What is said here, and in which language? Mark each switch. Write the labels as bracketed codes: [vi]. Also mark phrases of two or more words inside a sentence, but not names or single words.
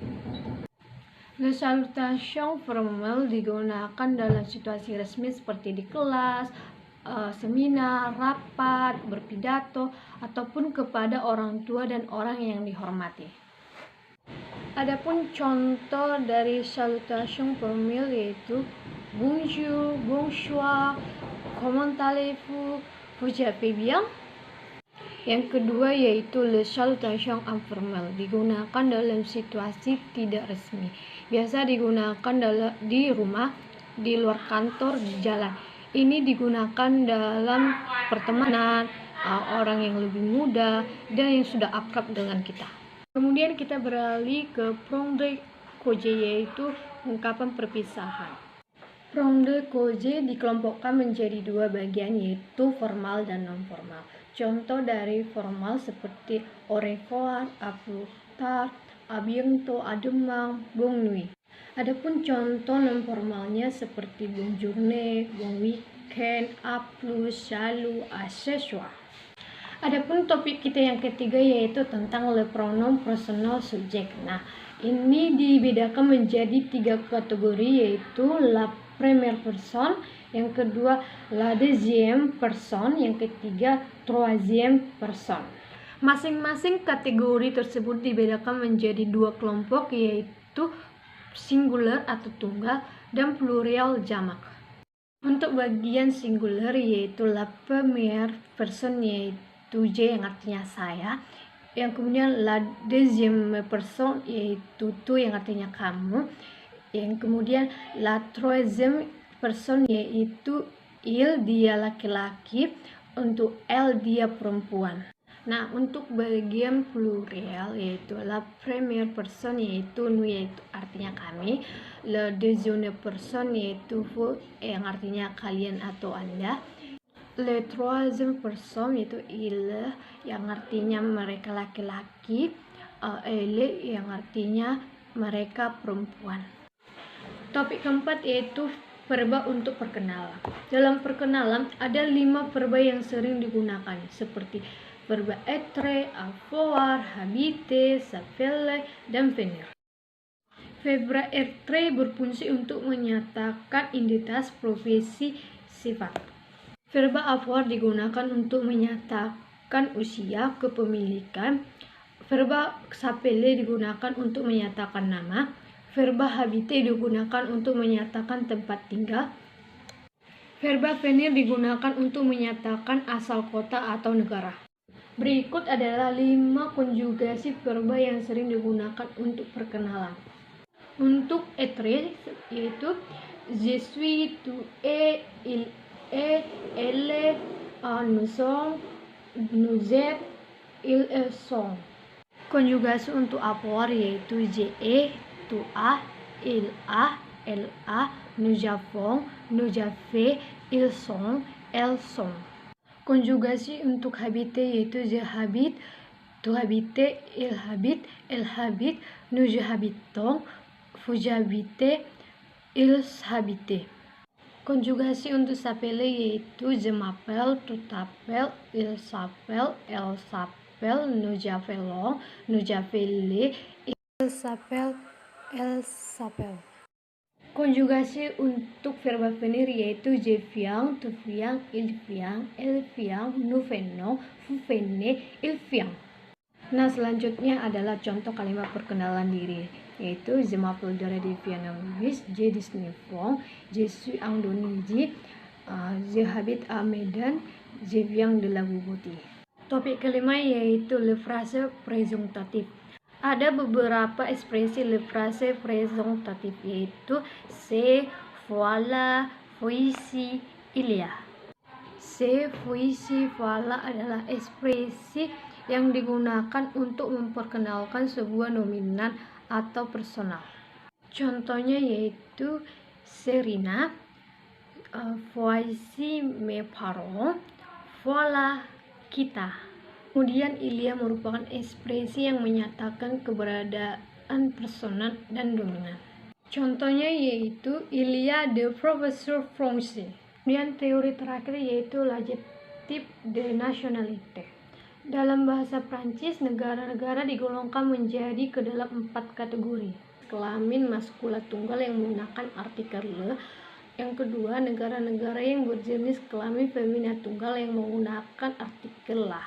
[fr] Le salutation [id] formal digunakan dalam situasi resmi seperti di kelas, seminar, rapat, berpidato, ataupun kepada orang tua dan orang yang dihormati. Adapun contoh dari salutation formal yaitu [fr] bonjour, bonsoir, comment allez-vous, vous allez bien. [id] Yang kedua yaitu [fr] le salutation [id] informal, digunakan dalam situasi tidak resmi. Biasa digunakan di rumah, di luar kantor, di jalan. Ini digunakan dalam pertemanan, orang yang lebih muda dan yang sudah akrab dengan kita. Kemudian kita beralih ke [fr] pronom de congé [id] yaitu ungkapan perpisahan. [fr] Pronom de congé [id] dikelompokkan menjadi dua bagian yaitu formal dan non formal. Contoh dari formal seperti [fr] au revoir, à plus tard, à bientôt, à demain, bonne nuit. [id] Adapun contoh non formalnya seperti [fr] bonne journée, bon weekend, à plus, salut, à ce soir. [id] Adapun topik kita yang ketiga yaitu tentang [fr] le pronom personnel subject. [id] Nah, ini dibedakan menjadi 3 kategori yaitu [fr] la première personne, [id] yang kedua [fr] la deuxième personne, [id] yang ketiga [fr] troisième personne. [id] Masing-masing kategori tersebut dibedakan menjadi 2 kelompok yaitu singular atau tunggal dan plurial jamak. Untuk bagian singular yaitu [fr] la première personne [id] yaitu je yang artinya saya, yang kemudian [fr] la deuxième personne [id] yaitu tu yang artinya kamu, yang kemudian [fr] la troisième person [id] yaitu il dia laki-laki, untuk elle dia perempuan. Nah, untuk bagian plurial yaitu [fr] la première person [id] yaitu nous yaitu artinya kami, [fr] la deuxième person [id] yaitu vous yang artinya kalian atau Anda, [fr] le troisième person [id] yaitu il yang artinya mereka laki-laki, elle yang artinya mereka perempuan. Topik keempat yaitu verba untuk perkenalan. Dalam perkenalan ada 5 verba yang sering digunakan seperti verba [fr] être, avoir, habiter, s'appeler, [id] dan venir. Verba être berfungsi untuk menyatakan identitas, profesi, sifat. Verba avoir digunakan untuk menyatakan usia, kepemilikan. Verba s'appeler digunakan untuk menyatakan nama. Verba habiter digunakan untuk menyatakan tempat tinggal. Verba venir digunakan untuk menyatakan asal kota atau negara. Berikut adalah 5 konjugasi verba yang sering digunakan untuk perkenalan. [fr] Untuk être yaitu je suis, tu es, il est, elle est, nous sommes, nous êtes, ils sont. [id] Konjugasi untuk [fr] avoir yaitu je es, tu as, il a, elle a, nous avons, nous avez, ils sont, elles sont. [id] Konjugasi untuk [fr] habiter yaitu je habite, tu habites, il habite, elle habite, nous habitons, vous habitez, ils habitent. [id] Konjugasi untuk [fr] s'appeler yaitu je m'appelle, tu t'appelles, il s'appelle, elle s'appelle, nous appelons, nous appelons, il s'appelle, elle s'appelle. [id] Konjugasi untuk verba [fr] venir yaitu je viens, tu viens, il vient, elle vient, nous venons, vous venez, il vient. [id] Nah, selanjutnya adalah contoh kalimat perkenalan diri, yaitu [fr] je m'appelle Dora de Vietnamese, je 19 ans, je suis Indonésie, je habite à Medan, je viens de la Djibouti. [id] Topik kelima yaitu [fr] le phrase presentatif. [id] Ada beberapa ekspresi [fr] le phrase presentatif yaitu c'est, voilà, voici, il y a. C'est, voici, voilà [id] adalah ekspresi yang digunakan untuk memperkenalkan sebuah nominan atau personal. Contohnya yaitu Serina, [fr] voici mes parents, voilà kita. [id] Kemudian Ilya merupakan ekspresi yang menyatakan keberadaan personal dan dominan. Contohnya yaitu [fr] Ilya de professeur français. [id] Kemudian teori terakhir yaitu [fr] l'adjectif de nationalité. [id] Dalam bahasa Prancis, negara-negara digolongkan menjadi ke dalam 4 kategori. Kelamin maskula tunggal yang menggunakan artikel le. Yang kedua, negara-negara yang berjenis kelamin femina tunggal yang menggunakan artikel la.